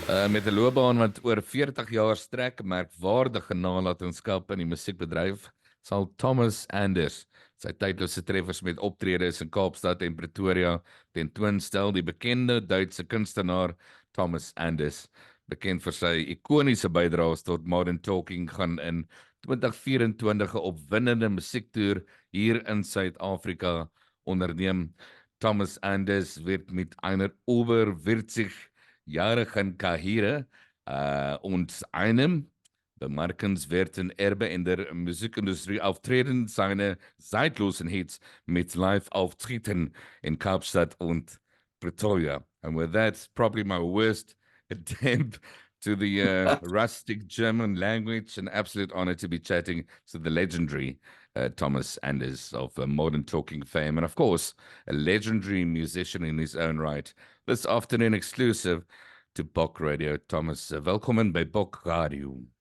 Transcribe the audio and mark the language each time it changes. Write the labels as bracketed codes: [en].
[af] Met 'n loopbaan wat oor 40 jaar strek, merkwaardige nalatenskap in die musiekbedryf, sal Thomas Anders sy tydlose treffers met optredes in Kaapstad en Pretoria tentoonstel. Die bekende Duitse kunstenaar Thomas Anders, bekend vir sy ikoniese bydraes tot Modern Talking, gaan in 2024 'n opwindende musiektoer hier in Suid-Afrika onderneem. [de] Thomas Anders wird mit einer über 40-jährigen Karriere und einem bemerkenswerten Erbe in der Musikindustrie auftreten. Seine zeitlosen Hits mit Live-Auftritten in Kaapstad und Pretoria. [en] And with that, probably my worst attempt to the rustic German language. An absolute honor to be chatting to the legendary Thomas Anders of Modern Talking fame, and of course, a legendary musician in his own right. This afternoon exclusive to Bok Radio. Thomas, [af] welkom by Bok Radio.